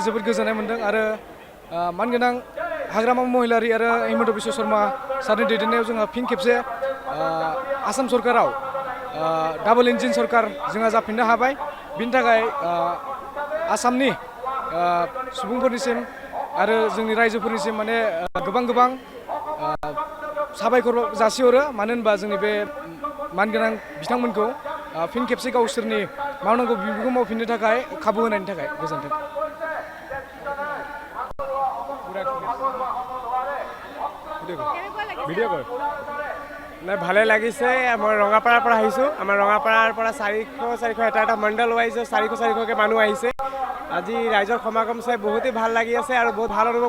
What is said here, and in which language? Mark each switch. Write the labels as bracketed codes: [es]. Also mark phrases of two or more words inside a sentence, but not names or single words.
[brx] जोबोद गोजोननाय मोनदों आरो मानगोनां हाग्रामा महिलारि आरो हिमन्त बिश्व शर्मा सारनि दैदेननायाव जोंहा फिन खेबसे आसाम सरकाराव [en] double engine [brx] सरकार जोंहा जाफिननो हाबाय बिनि थाखाय आसामनि सुबुंफोरनिसिम आरो जोंनि रायजोफोरनिसिम माने गोबां साबायखर जासिहरो मानो होनबा जोंनि बे मानगोनां बिथांमोनखौ फिन खेबसे गावसोरनि मावनांगौ बिबानखौ मावफिननो थाखाय खाबु होनायनि थाखाय गोजोन्थों [as] ভিডিঅ' কৰ নাই ভালে লাগিছে মই ৰঙাপাৰাৰ পৰা আহিছোঁ আমাৰ ৰঙাপাৰাৰ পৰা 400 এটা মণ্ডল ৱাইজ 400কে মানুহ আহিছে আজি ৰাইজৰ সমাগম চাই বহুতেই ভাল লাগি আছে আৰু বহুত ভাল অনুভৱ